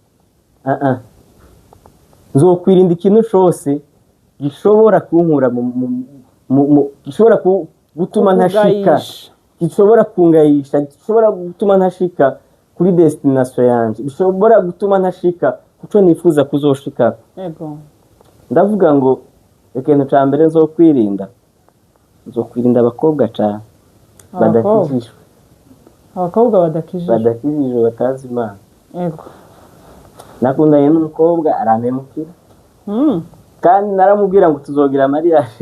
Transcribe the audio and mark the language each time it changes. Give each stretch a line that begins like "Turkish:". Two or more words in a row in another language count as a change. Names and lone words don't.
Rundi: Nzokwirinda ikintu cyose gishobora kunkura gishobora gutuma ntashika, gishobora kungayisha, gishobora gutuma ntashika kuri destination yanje, gishobora gutuma ntashika kuco nifuza kuzoshika. Yego. Ndavuga ngo ikintu cya mbere nzokwirinda abakobwa cyane badakijijwe, abakobwa badakijijwe batazi Imana. Yego. Nakundanye n'umukobwa arampemukira, kandi naramubwira ngo tuzogira mariage,